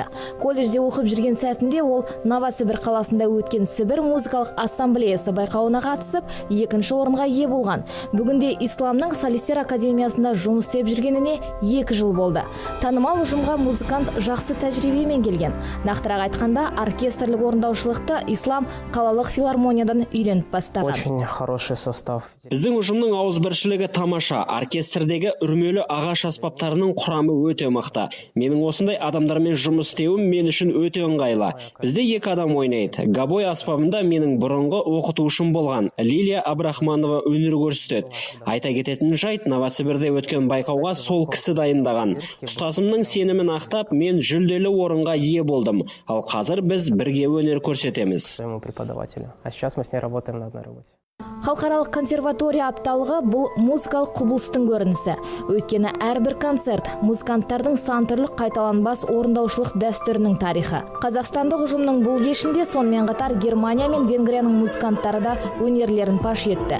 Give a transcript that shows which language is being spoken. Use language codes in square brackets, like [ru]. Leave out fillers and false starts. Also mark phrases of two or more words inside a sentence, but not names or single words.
[kk] Колледжде оқып жүрген сәтінде ол Новосібір қаласында өткен Сібір музыкалық ассамблеясы байқауына қатысып, 2-ші орынға ие болған. Бүгінде Исламның солистер академиясында жұмыс істеп жүргеніне 2 жыл болды. Танымал ұжымға музыкант жақсы тәжірибемен келген. Нақтырақ айтқанда, оркестрлік орындаушылықты Ислам қалалық филармониядан үйреніп бастаған. [ru] Очень хороший состав. [kk] Біздің ұжымның ауызбіршілігі тамаша. Оркестрдегі үрмелі ағаш аспаптарының құрамы өте мықты. Менің осындай адамдармен жұмыс істеуім мен үшін өте ыңғайлы. Бізде 2 адам ойнайды. Габой аспабында менің бұрынғы оқытушым болған Лилия Абрахманова өнер көрсетеді. Айта кететін жайт, Новосібірде өткен байқауға сол кісі дайындаған. Ұстазымның сенімін ақтап, мен жүлделі орынға ие болдым. Ал қазір біз бірге өнер көрсетеміз. [ru] Своему преподавателю. А сейчас мы с ней работаем на одной работе. [kk] Халықаралық консерватория апталығы бұл музыкалық құбылыстың көрінісі. Өйткені әрбір концерт музыканттардың сан түрлі қайталанбас орындаушылық дәстүрінің тарихы. Қазақстандық ұжымның бұл кешінде сонымен қатар Германия мен Венгрияның музыканттары да өнерлерін паш етті.